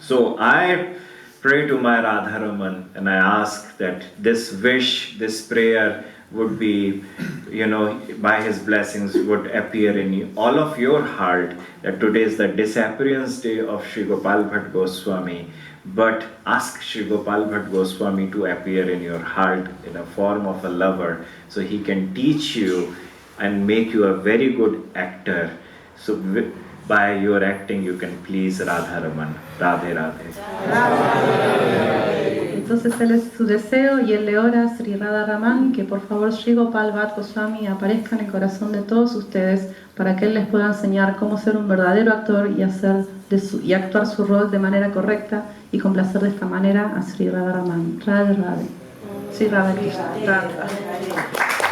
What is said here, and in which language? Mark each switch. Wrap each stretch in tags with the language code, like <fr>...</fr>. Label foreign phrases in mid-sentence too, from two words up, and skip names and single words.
<en>So I pray to my Radharaman and I ask that this wish, this prayer would be, by his blessings would appear in all of your heart, that today is the disappearance day of Sri Gopal Bhatt Goswami. But ask Sri Gopal Bhatt Goswami to appear in your heart in a form of a lover, so he can teach you and make you a very good actor. So by your acting you can please Radharaman. Radhe Radhe.</en> <es>Entonces él es su deseo y él le ora a Sri Radharaman que por favor Sri Gopal Bhatt Goswami aparezca en el corazón de todos ustedes para que él les pueda enseñar cómo ser un verdadero actor y actuar su rol de manera correcta y complacer de esta manera a Sri Radharaman. Radhe Radhe. Sri Radha Krishna. Radhe Radhe.</es>